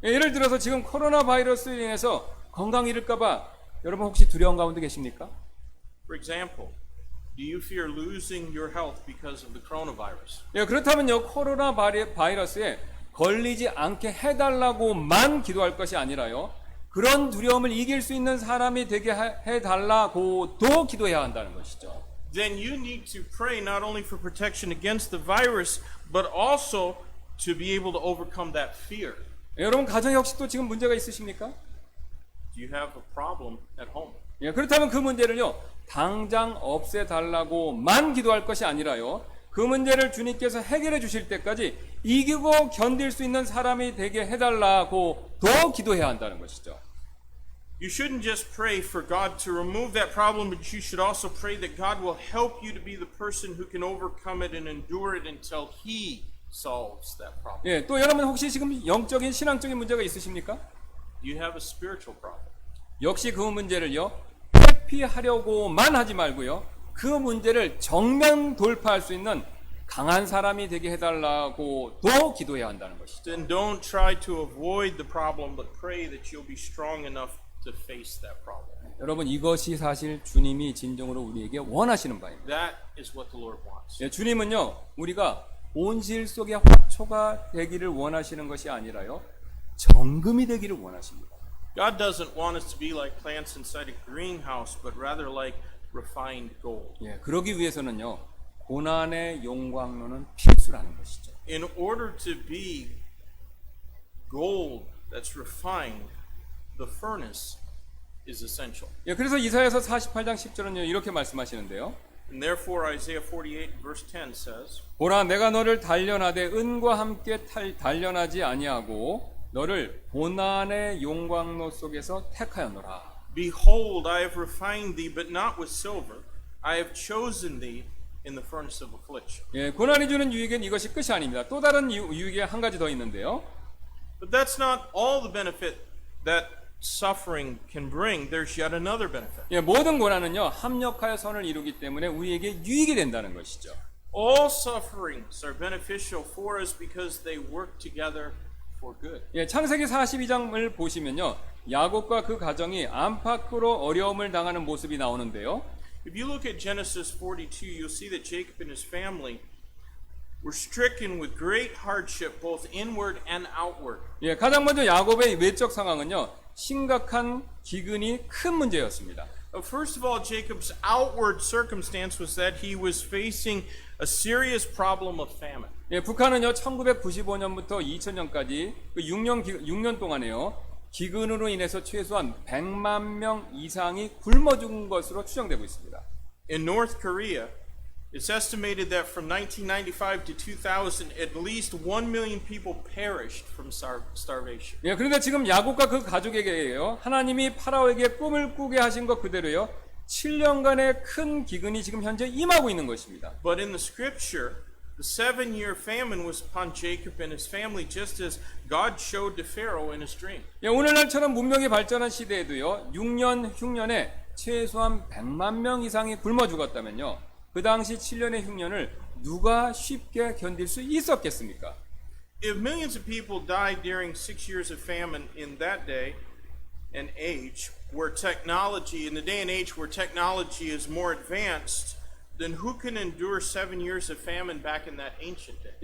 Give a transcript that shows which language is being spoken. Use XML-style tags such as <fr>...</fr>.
<ko>예, 예를 들어서 지금 코로나 바이러스로 인해서 건강 잃을까봐 여러분 혹시 두려운 가운데 계십니까?</ko> <en>For example, do you fear losing your health because of the coronavirus?</en> <ko>예, 그렇다면요 코로나 바이러스에 걸리지 않게 해달라고만 기도할 것이 아니라요 그런 두려움을 이길 수 있는 사람이 되게 해달라고도 기도해야 한다는 것이죠.</ko> <en>Then you need to pray not only for protection against the virus, but also to be able to overcome that fear.</en> <ko>예, 여러분 가정에 혹시 또 지금 문제가 있으십니까?</ko> <en>Do you have a problem at home?</en> <ko>예, 그렇다면 그 문제를요 당장 없애달라고만 기도할 것이 아니라요 그 문제를 주님께서 해결해 주실 때까지 이기고 견딜 수 있는 사람이 되게 해달라고도 기도해야 한다는 것이죠.</ko> <en>You shouldn't just pray for God to remove that problem, but you should also pray that God will help you to be the person who can overcome it and endure it until He solves that problem.</en> <ko>예, 또 여러분 혹시 지금 영적인 신앙적인 문제가 있으십니까?</ko> <en>Do you have a spiritual problem?</en> <ko>역시 그 문제를요 회피하려고만 하지 말고요 그 문제를 정면 돌파할 수 있는 강한 사람이 되게 해달라고도 기도해야 한다는 것이죠.</ko> <en>Then don't try to avoid the problem, but pray that you'll be strong enough to face that problem.</en> <ko>여러분 이것이 사실 주님이 진정으로 우리에게 원하시는 바입니다.</ko> <en>That is what the Lord wants.</en> <ko>예, 주님은요 우리가 온실 속의 화초가 되기를 원하시는 것이 아니라요 정금이 되기를 원하십니다.</ko> <en>God doesn't want us to be like plants inside a greenhouse, but rather like refined gold.</en> <ko>예, 그러기 위해서는요 고난의 용광로는 필수라는 것이죠.</ko> <en>In order to be gold that's refined, the furnace is essential.</en> <ko>예, 그래서 이사야서 48장 10절은요 이렇게 말씀하시는데요.</ko> <en>And therefore Isaiah 48 verse 10 says,</en> <ko>보라 내가 너를 단련하되 은과 함께 단련하지 아니하고 너를 고난의 용광로 속에서 택하였노라.</ko> <en>Behold, I have refined thee, but not with silver. I have chosen thee in the furnace of affliction.</en> <ko>예, 고난이 주는 유익은 이것이 끝이 아닙니다. 또 다른 유익이 한 가지 더 있는데요.</ko> <en>But that's not all the benefit that suffering can bring. There's yet another benefit.</en> <ko>예, 모든 고난은요 합력하여 선을 이루기 때문에 우리에게 유익이 된다는 것이죠.</ko> <en>All sufferings are beneficial for us because they work together for good.</en> <ko>예, 창세기 42장을 보시면요 야곱과 그 가정이 안팎으로 어려움을 당하는 모습이 나오는데요.</ko> <en>If you look at Genesis 42, you'll see that Jacob and his family were stricken with great hardship, both inward and outward.</en> <ko>예, 가장 먼저 야곱의 외적 상황은요, 심각한 기근이 큰 문제였습니다.</ko> <en>First of all, Jacob's outward circumstance was that he was facing a serious problem of famine.</en> <ko>예, 북한은요, 1995년부터 2000년까지 그 6년 동안에요, 기근으로 인해서 최소한 100만 명 이상이 굶어 죽은 것으로 추정되고 있습니다.</ko> <en>In North Korea, it's estimated that from 1995 to 2000, at least 1 million people perished from starvation.</en> <ko>예, 그런데 지금 야곱과 그 가족에게요, 하나님이 파라오에게 꿈을 꾸게 하신 것 그대로요, 7년간의 큰 기근이 지금 현재 임하고 있는 것입니다.</ko> <en>But in the scripture, the 7-year famine was upon Jacob and his family, just as God showed to Pharaoh in his dream.</en> <ko>예, 오늘날처럼 문명이 발전한 시대에도요, 6년 흉년에 최소한 100만 명 이상이 굶어 죽었다면요, 그 당시 7년의 흉년을 누가 쉽게 견딜 수 있었겠습니까?</ko> <en>If millions of people died during 6 years of famine in that day and age, where technology, in the day and age where technology is more advanced, then who can endure 7 years of famine back in that ancient day?</en>